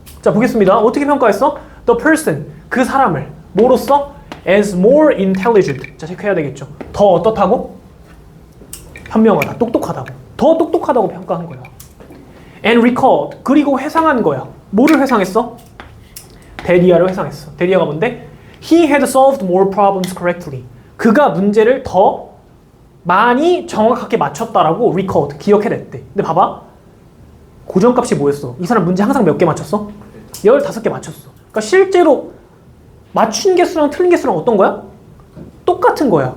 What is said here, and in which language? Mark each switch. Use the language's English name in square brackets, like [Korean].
[Korean] 자, 보겠습니다. 어떻게 평가했어? [English] The person, [Korean] 그 사람을 뭐로써? [English] as more intelligent. [Korean] 자, 체크해야 되겠죠. 더 어떻다고? 현명하다, 똑똑하다고. 더 똑똑하다고 평가한 거야. [English] and recalled, [Korean] 그리고 회상한 거야. 뭐를 회상했어? 데리아를 회상했어. 데리아가 뭔데? [English] He had solved more problems correctly. [Korean] 그가 문제를 더 많이 정확하게 맞췄다라고 [English] recalled, [Korean] 기억해냈대. 근데 봐봐. 고정값이 뭐였어? 이 사람 문제 항상 몇 개 맞췄어? 15개 맞췄어. 그러니까 실제로 맞춘 개수랑 틀린 개수랑 어떤 거야? 똑같은 거야.